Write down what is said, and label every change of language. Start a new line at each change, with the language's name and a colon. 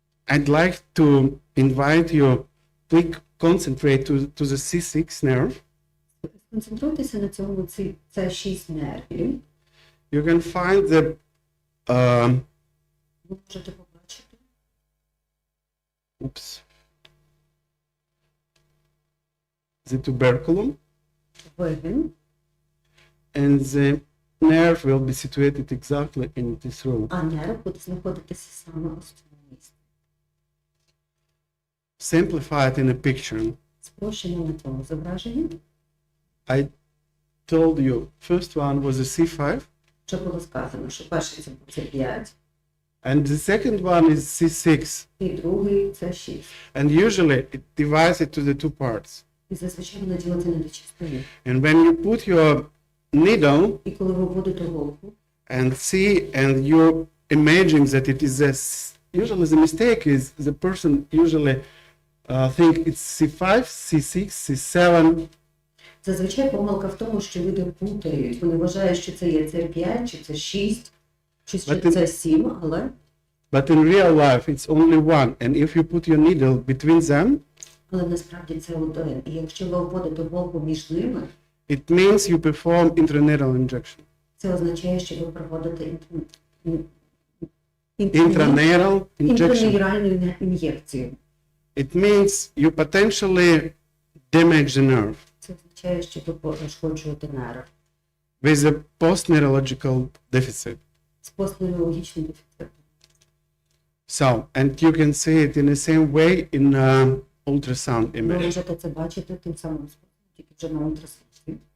English: I'd like to invite you to concentrate to the C6 nerve.
Ukrainian: Сконцентруйтеся на цьому, це 6 нервів.
English: You can find the
Ukrainian: Ви можете побачити
English: the tuberculum,
Ukrainian: вигин,
English: and the nerve will be situated exactly in this room.
Ukrainian: а нерв буде знаходитися саме ось в цьому місці.
English: Simplified in a picture.
Ukrainian: Спрощено на цьому зображенні.
English: I told you, first one was a C5,
Ukrainian: Вже було сказано, що перший це 5,
English: and the second one is C6.
Ukrainian: і другий це 6.
English: And usually it divides it to the two parts.
Ukrainian: І зазвичай воно ділиться на 2 частини.
English: And when you put your needle
Ukrainian: І коли ви вводите голку,
English: and see, and you imagine that it is usually the mistake is the person usually think it's C5, C6, C7.
Ukrainian: зазвичай помилка в тому, що люди плутають. Вони вважають, що це є це 5, чи це 6, чи це 7, але
English: But in real life, it's only one. And if you put your needle between them,
Ukrainian: насправді це один. І якщо ви вводите голку між ними,
English: it means you perform intranasal injection.
Ukrainian: це означає, що ви проводите
English: Intranasal injection.
Ukrainian: інтраневральну ін'єкцію.
English: It means you potentially damage the nerve
Ukrainian: Це означає, що ви пошкоджуєте нерв
English: with a post-neurological deficit.
Ukrainian: з постневрологічним дефектом.
English: So, and you can see it in the same way in ultrasound
Ukrainian: Ви
English: image.
Ukrainian: можете це бачити тим самим способом, тільки вже на ультрасонці.